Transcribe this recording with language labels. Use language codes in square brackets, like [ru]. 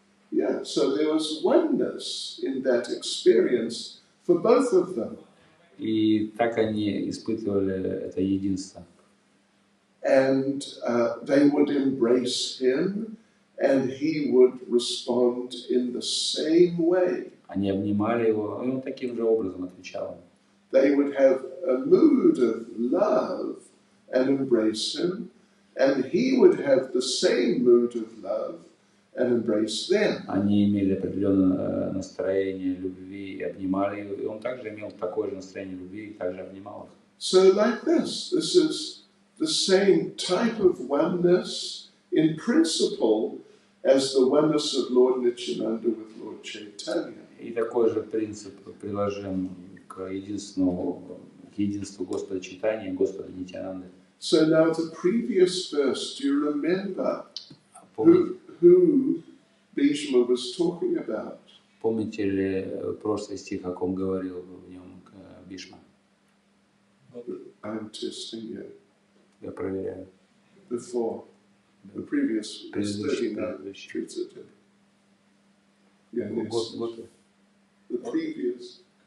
[en] Yeah, so there was oneness in that experience for both of them. [ru] И так они испытывали это единство. [en] And they would embrace Him, and He would respond in the same way. [ru] Они обнимали Его, и Он таким же образом отвечал им. [en] They would have a mood of love and embrace Him, and He would have the same mood of love and embrace them. [ru] Они имели определенное настроение любви и обнимали Его, и Он также имел такое же настроение любви и также обнимал их. [en] So like this is the same type of oneness in principle as the oneness of Lord Nityananda with Lord Chaitanya. [ru] И такой же принцип приложим к единству Господа Чайтаньи и Господа Нитьянанды. [en] So now the previous verse, do you remember who Bhishma was talking about? [ru] Помните ли прошлый стих, о ком говорил в нем Бишма? [en] I'm testing you. [ru] Я проверяю. [en] Before the previous verse 39 treats it. Yeah, yes. The previous.